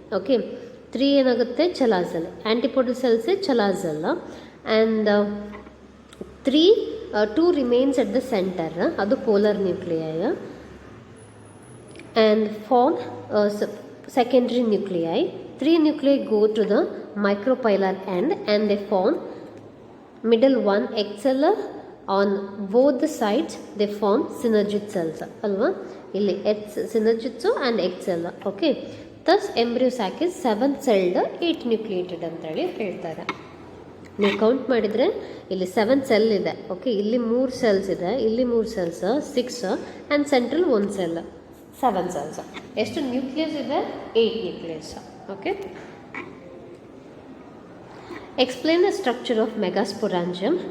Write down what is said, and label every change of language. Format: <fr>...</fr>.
<en>Okay, 3 ಏನಾಗುತ್ತೆ chalazal, antipodal cells chalazal, and 2 remains at the centre, ಅದು polar nuclei, and form secondary nuclei. 3 nuclei go to the micropylar end and they form middle one egg cell. On both the sides they form synergid cells alva, illi synergids and egg cell. Okay, thus embryo sac is 7 celled 8 nucleated ಅಂತ ಹೇಳಿ ಹೇಳ್ತಾರೆ.</en> <kn>ನೀವು count ಮಾಡಿದರೆ ಇಲ್ಲಿ 7 cell ಇದೆ. Okay, ಇಲ್ಲಿ 3 cells ಇದೆ, ಇಲ್ಲಿ 3 cells 6 and central 1 cell, 7 cells. ಎಷ್ಟು ನ್ಯೂಕ್ಲಿಯಸ್ ಇದೆ? 8 nucleus.</kn> <en>Okay, explain the structure of megasporangium.</en>